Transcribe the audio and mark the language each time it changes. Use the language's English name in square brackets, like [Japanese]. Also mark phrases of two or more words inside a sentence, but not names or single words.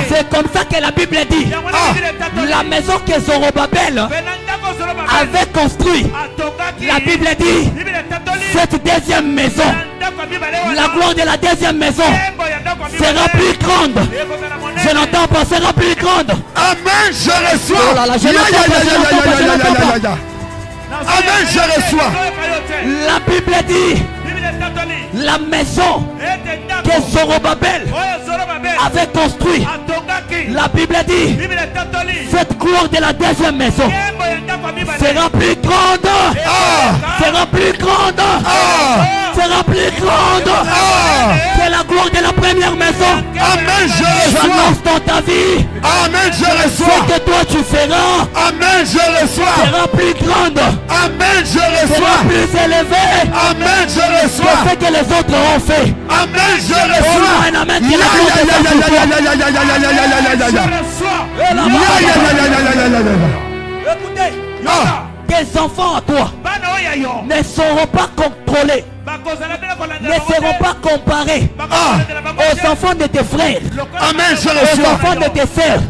[French] C'est comme ça que la Bible dit. La maison que Zorobabel avait construite, la Bible dit, cette deuxième maison, la gloire de la deuxième maison sera plus grande. Je n'entends pas, sera plus grande. Amen, je reçois. Oh là là, je Ya ya l'entends ya pas, ya je ya l'entends pas, ya je ya l'entends ya pas. ya. Amen, je reçois. La Bible dit, la maison que Zorobabel avait construite, la Bible dit, cette gloire de la deuxième maison sera plus grande, sera plus grande, sera plus grande que la gloire de la première maison. Amen, je reçois. J'annonce dans ta vie, Amen, je ce reçois. que toi tu feras Amen, je reçois. sera plus grande, Amen, je sera reçois. plus élevée Amen, je que reçois. ce que les autres ont fait. Amen, je Oh, reçois. un amen, Ya que la ya gloire ya de ya Dieu ya ya ya ya ya ya ya ya ya ya ya. Et là-bas, Ya ya ya ya ya ya ya ya ya. écoutez, Ah. tes enfants à toi ne seront pas contrôlés, ne seront pas comparés aux enfants de tes frères, Amen, je aux reçois. enfants de tes sœurs.